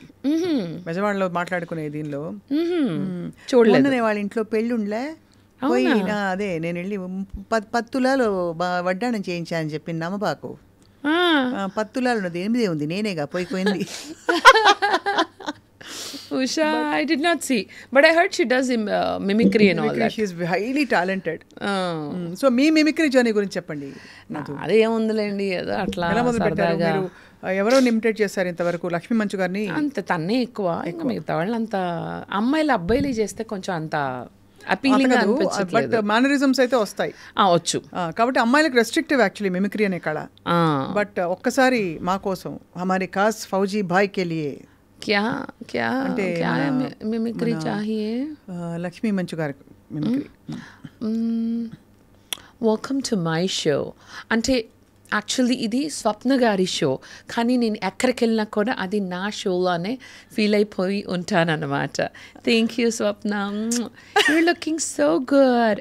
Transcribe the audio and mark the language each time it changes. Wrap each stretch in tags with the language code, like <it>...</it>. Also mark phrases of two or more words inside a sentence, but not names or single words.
<te>బెజవాడలో మాట్లాడుకునే దీనిలో చూడలేదు. వాళ్ళ ఇంట్లో పెళ్ళుండ్లే పోయినా, అదే నేను వెళ్ళి 10 తులాలు వడ్డాణం చేయించా అని చెప్పింది నమ్మబాకు. 10 తులాలు ఉన్నది 8 ఉంది, నేనేగా పోయిపోయింది.</te> <en>Usha, I did not see. But I heard she does mimicry and all that. She is highly talented.</en> <te>సో మీ మిమిక్రీ జర్నీ గురించి చెప్పండి. అదేముందిలేండి, ఏదో అట్లా ఎలా మొదలు పెట్టారు సరదాగా. మీరు? ఎవరో ఇమిటేట్ చేశారు ఇంతవరకు? లక్ష్మీ మంచు గారిని అంత తన్నే ఎక్కువ, ఇంకా మిగతా వాళ్ళు అంత అమ్మాయిలు అబ్బాయిలు చేస్తే కొంచెం అంత అపీలింగ్ బట్ అనిపించట్లేదు. మేనరిజమ్స్ అయితే వస్తాయి. వచ్చు.</te> <en>కాబట్టి అమ్మాయిలకు restrictive actually mimicry అనే కళ.</en> <te>బట్ ఒక్కసారి మా కోసం</te> <hi>हमारी खास फौजी भाई के लिए क्या क्या क्या मिमिक्री चाहिए.</hi> <te>లక్ష్మీ మంచు గారి మిమిక్రీ.</te> <en>welcome to my show</en> <te>అంటే యాక్చువల్లీ ఇది స్వప్న గారి షో, కానీ నేను ఎక్కడికి వెళ్ళినా కూడా అది నా షోలోనే ఫీల్ అయిపోయి ఉంటానన్నమాట.</te> <en>thank you Swapna, you're looking so good.</en>